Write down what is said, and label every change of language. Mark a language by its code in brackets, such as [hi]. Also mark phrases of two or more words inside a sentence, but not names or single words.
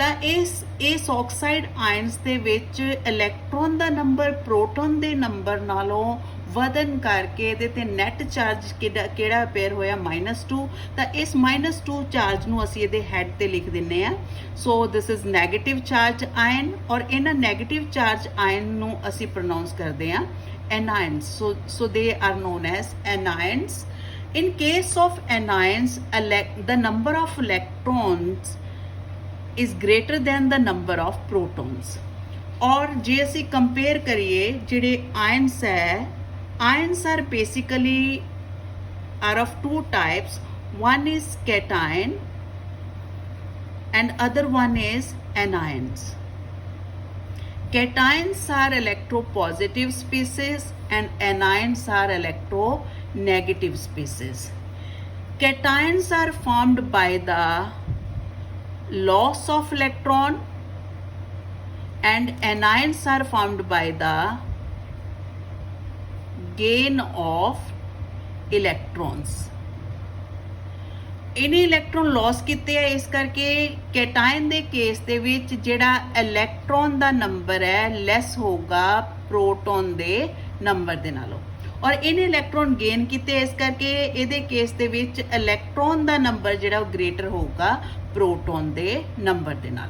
[pa] ਤਾਂ ਇਸ [en] oxide ions [pa] ਦੇ ਵਿੱਚ ਇਲੈਕਟ੍ਰੋਨ ਦਾ ਨੰਬਰ ਪ੍ਰੋਟੋਨ ਦੇ ਨੰਬਰ ਨਾਲੋਂ ਵਧਣ ਕਰਕੇ ਇਹਦੇ ਤੇ [en] net charge [pa] ਕਿਹੜਾ ਅਪੇਅਰ ਹੋਇਆ -2। ਤਾਂ ਇਸ -2 ਚਾਰਜ ਨੂੰ ਅਸੀਂ ਇਹਦੇ ਹੈਡ ਤੇ ਲਿਖ ਦਿੰਨੇ ਆ। [en] so this is negative charge ion, [pa] ਔਰ ਇਹਨਾਂ [en] negative charge ion [pa] ਨੂੰ ਅਸੀਂ ਪ੍ਰੋਨਾਉਂਸ ਕਰਦੇ ਆ anions. [en] So they are known as anions. In case of anions, the number of electrons is greater than the number of protons. [pa] ਔਰ ਜੇ ਅਸੀਂ ਕੰਪੇਅਰ ਕਰੀਏ ਜਿਹੜੇ ions ਹੈ, [en] ions are basically are of two types. One is cation and other one is anions. Cations are electropositive species and anions are electronegative species. Cations are formed by the loss of electron and anions are formed by the gain of electrons. [pa] ਇਹਨੇ [en] electron loss [pa] ਕੀਤੇ ਆ, ਇਸ ਕਰਕੇ ਕੈਟਾਇਨ ਦੇ ਕੇਸ ਦੇ ਵਿੱਚ ਜਿਹੜਾ ਇਲੈਕਟ੍ਰੋਨ ਦਾ ਨੰਬਰ ਹੈ ਲੈਸ ਹੋਊਗਾ ਪ੍ਰੋਟੋਨ ਦੇ ਨੰਬਰ ਦੇ ਨਾਲੋਂ, ਔਰ ਇਹਨੇ [en] electron gain [pa] ਕੀਤੇ, ਇਸ ਕਰਕੇ ਇਹਦੇ ਕੇਸ ਦੇ ਵਿੱਚ ਇਲੈਕਟ੍ਰੋਨ ਦਾ ਨੰਬਰ ਜਿਹੜਾ ਉਹ ਗ੍ਰੇਟਰ ਹੋਊਗਾ ਪ੍ਰੋਟੋਨ ਦੇ ਨੰਬਰ ਦੇ ਨਾਲੋਂ।